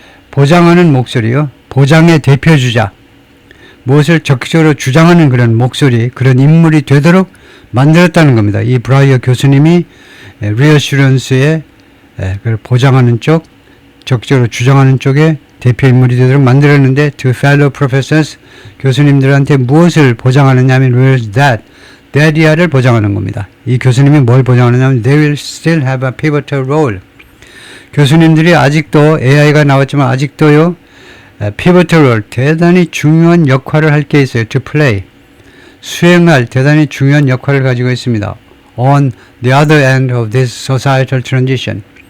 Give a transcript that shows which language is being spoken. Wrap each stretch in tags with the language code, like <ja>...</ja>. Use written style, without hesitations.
<ko>보장하는 목소리요. 보장의 대표주자. 무엇을 적극적으로 주장하는 그런 목소리, 그런 인물이 되도록 만들었다는 겁니다. 이 브라이어 교수님이 reassurance의 보장하는 쪽, 적극적으로 주장하는 쪽에 대표 인물이 되도록 만들었는데</ko> <en>to fellow professors,</en> <ko>교수님들한테 무엇을 보장하느냐 하면 where's that이야를 보장하는 겁니다. 이 교수님이 뭘 보장하느냐 하면</ko> <en>they will still have a pivotal role.</en> <ko>교수님들이 아직도 AI가 나왔지만 아직도요 pivotal role, 대단히 중요한 역할을 할 게 있어요.</ko> <en>to play,</en> <ko>수행할 대단히 중요한 역할을 가지고 있습니다.</ko> <en>on the other end of this societal transition.</en>